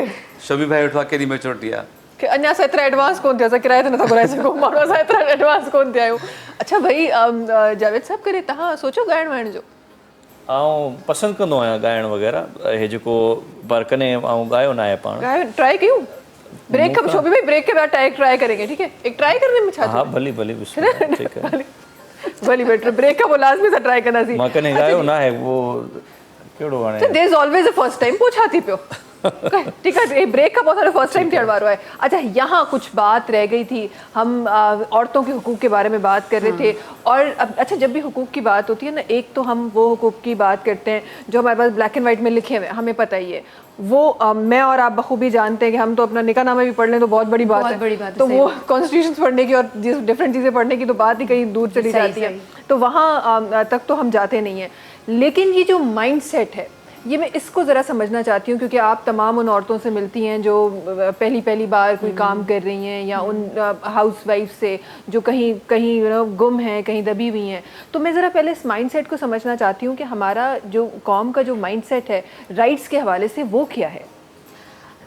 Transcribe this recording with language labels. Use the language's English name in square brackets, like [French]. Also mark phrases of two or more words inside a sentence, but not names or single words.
[Sindhi] शोभी भाई वेठो आहे केॾी मेच्योरिटी आहे कि अञा असां एतिरा एडवांस कोन थिया असां किराए ते नथा घुराए सघूं माण्हू असां एतिरा एडवांस कोन थिया आहियूं अच्छा भई जावेद साहब करे तव्हां सोचो ॻाइण वाइण जो आउं पसंदि कंदो आहियां ॻाइणु वग़ैरह हे जेको पर कॾहिं आउं ॻायो न आहे पाण ॻायो ट्राई कयूं [Urdu] بریک کا شوبھی بھائی بریک کے بعد ٹرائی کریں گے ٹھیک ہے ایک ٹرائی کرنے میں छा [Sindhi] हाँ भली भली बिल्कुलु ठीकु आहे भली बेटर ब्रेक का वो लाज़मी सां ट्राई कंदासीं मां कॾहिं ॻायो न आहे उहो कहिड़ो हाणे [English] there is always a first time [Sindhi] पूछा थी पियो [Urdu] ٹھیک ہے بریک کا بہت سارا [English] first time [Sindhi] थियण वारो [Urdu] ہے اچھا یہاں کچھ بات رہ گئی تھی ہم عورتوں کے حقوق کے بارے میں بات کر رہے تھے اور اچھا جب بھی حقوق کی بات ہوتی ہے نا ایک تو ہم وہ حقوق کی بات کرتے ہیں جو ہمارے پاس [English] black and white [Urdu] میں لکھے ہوئے ہمیں پتا ہی ہے وہ میں اور آپ بخوبی جانتے ہیں کہ ہم تو اپنا نکاح نامہ بھی پڑھ لیں تو بہت بڑی بات ہے تو وہ کانسٹی ٹیوشن پڑھنے کی اور ڈیفرنٹ چیزیں پڑھنے کی تو بات ہی کہیں دور چلی جاتی ہے تو وہاں تک تو ہم جاتے نہیں ہیں لیکن یہ جو [English] mind set [Urdu] ہے یہ میں اس کو ذرا سمجھنا چاہتی ہوں کیونکہ آپ تمام ان عورتوں سے ملتی ہیں جو پہلی بار کوئی کام کر رہی ہیں یا ان [English] house wife [Urdu] سے جو کہیں گم ہیں کہیں دبی ہوئی ہیں تو میں ذرا پہلے اس مائنڈسیٹ کو سمجھنا چاہتی ہوں کہ ہمارا جو قوم کا جو مائنڈسیٹ ہے رائٹس کے حوالے سے وہ کیا ہے